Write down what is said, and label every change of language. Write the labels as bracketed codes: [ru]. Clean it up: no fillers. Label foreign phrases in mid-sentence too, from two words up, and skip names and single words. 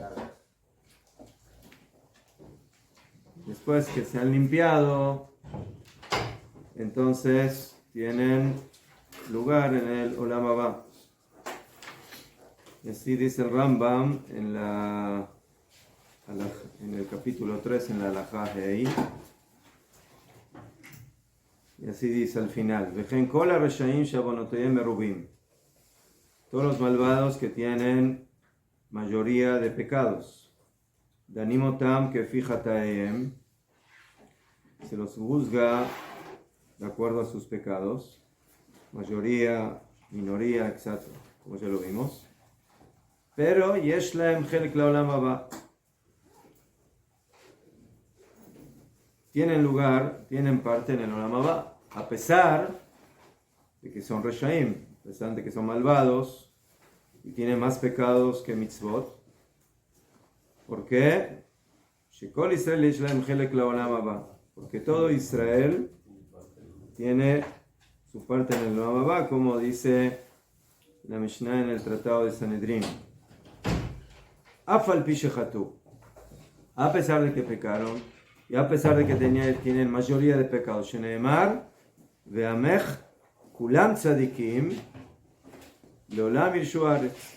[es] Después que se han limpiado, entonces tienen lugar en el [he] עולם הבא. [es] Y así dice el Rambam en el capítulo 3, en la Halajá Hei. Y así dice al final: [he] וכן כל הרשעים שעונותיהם מרובים. [es] Todos los malvados que tienen mayoría de pecados. [he] דנים אותם כפי חטאיהם. [es] Se los juzga de acuerdo a sus pecados. Mayoría, minoría, etc. Como ya lo vimos. [he] Pero יש להם חלק לעולם הבא. [es] Tienen lugar, tienen parte en el [he] עולם הבא, [es] a pesar de que son reshaim, a pesar de que son malvados y tienen más pecados que mitzvot. ¿Por qué? [he] שכל ישראל יש להם חלק לעולם הבא. [es] Porque todo Israel tiene su parte en el [he] עולם הבא, [es] como dice la Mishnah en el Tratado de Sanedrín. [he] אף על פי שחטאו. [es] A pesar de que pecaron, y a pesar de que tienen mayoría de pecados, [he] שנאמר ועמך כולם צדיקים לעולם יירשו הארץ.